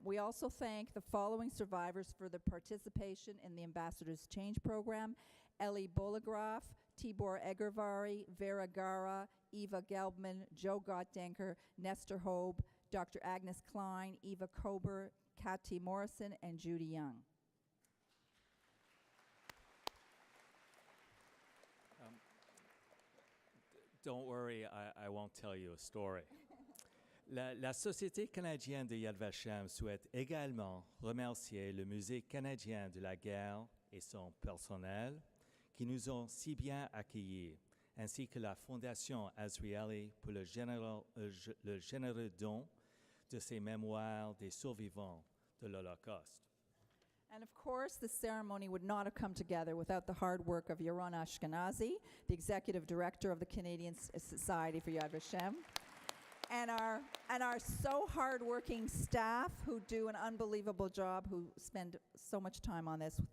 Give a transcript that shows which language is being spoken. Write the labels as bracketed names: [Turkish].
[English] We also thank the following survivors for their participation in the Ambassador's Change program: Ellie Bolagraf, Tibor Egervari, Vera Gara, Eva Gelbman, Joe Gottdenker, Nestor Hobe, Dr. Agnes Klein, Eva Kober, Kathy Morrison, and Judy Young. Don't worry, I won't tell you a story. [French] La Société canadienne de Yad Vashem souhaite également remercier le Musée canadien de la guerre et son personnel qui nous ont si bien accueillis, ainsi que la Fondation Azrieli pour le généreux don de ses mémoires des survivants de l'Holocauste. [English] And of course, this ceremony would not have come together without the hard work of Yaron Ashkenazi, the Executive Director of the Canadian Society for Yad Vashem, and our so hardworking staff who do an unbelievable job, who spend so much time on this.